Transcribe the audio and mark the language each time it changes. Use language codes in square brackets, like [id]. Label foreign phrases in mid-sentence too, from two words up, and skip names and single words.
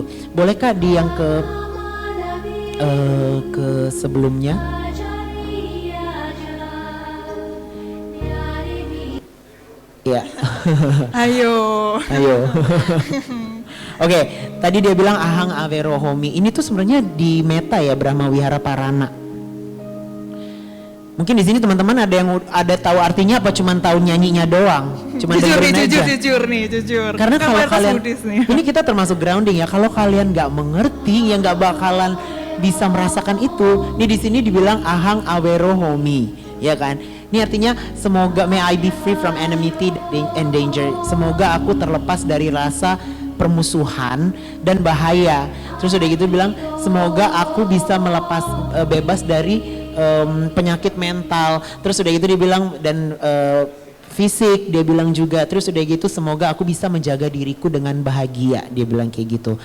[id] Bolehkah di yang ke sebelumnya? Ya. Ayo. Oke, tadi dia bilang [pi] ahang avero homi. [id] Ini tuh sebenarnya di meta ya, Brahma Wihara Parana. Mungkin di sini teman-teman ada tahu artinya apa, cuman tahu nyanyinya doang, cuman dengerin aja. Jujur. Karena kalau kalian, nih. ini kita termasuk grounding ya. Kalau kalian nggak mengerti, ya nggak bakalan bisa merasakan itu. Ini di sini dibilang [pi] ahang avero homi, [id] ya kan? Ini artinya semoga [en] may I be free from enmity and danger. [id] Semoga aku terlepas dari rasa permusuhan dan bahaya. Terus udah gitu bilang semoga aku bisa melepas bebas dari penyakit mental. Terus udah gitu dia bilang dan fisik dia bilang juga. Terus udah gitu semoga aku bisa menjaga diriku dengan bahagia, dia bilang kayak gitu.